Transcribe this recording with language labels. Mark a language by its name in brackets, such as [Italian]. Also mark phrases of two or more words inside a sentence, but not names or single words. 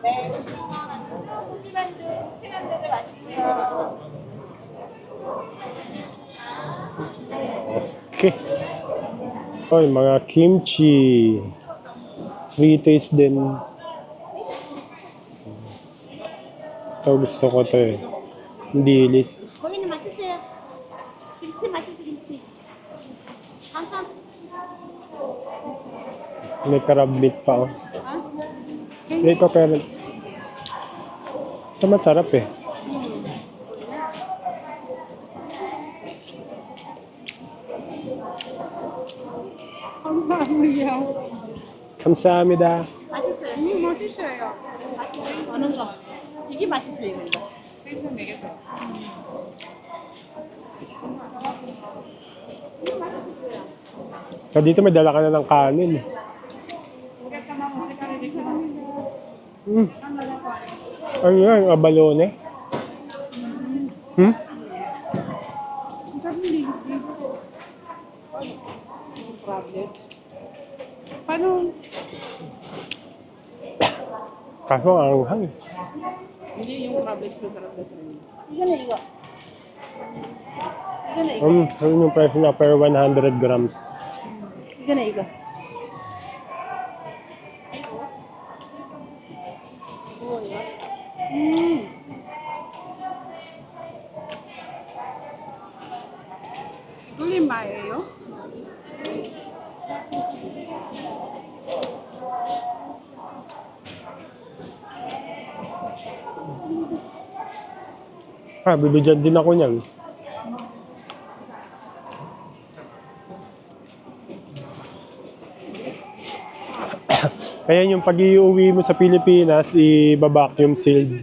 [Filipino] Okay. Oh, yung mga kimchi. Free taste din. Ito gusto ko to eh. Dilis. [Korean] 거기는 맛있어요. 김치 맛있어 김치. 항상 [Filipino] May crab meat pa oh. Ha? Ito pero ito masarap eh. Ang dami yan. [Korean] 감사합니다. 맛있어요. 맛있어요. 맛있어요. 어느 거? 이게 맛있어요 이거. 생선 먹였어. [Filipino] So, dito may dala ka na ng kanin. Ano yan? Abalone? Problem. Paano? Kaso ang anghang. Hindi yung problem ko sarap na rin. [Korean] 이거는 이거. 이거는 이거. [Filipino] Yun yung price na per 100 grams. [Korean] 이거는 이거. 뚫린 마예요? [Filipino] Bibigyan din ako niyan. Ayan yung pag-iuwi mo sa Pilipinas, i-vacuum sealed.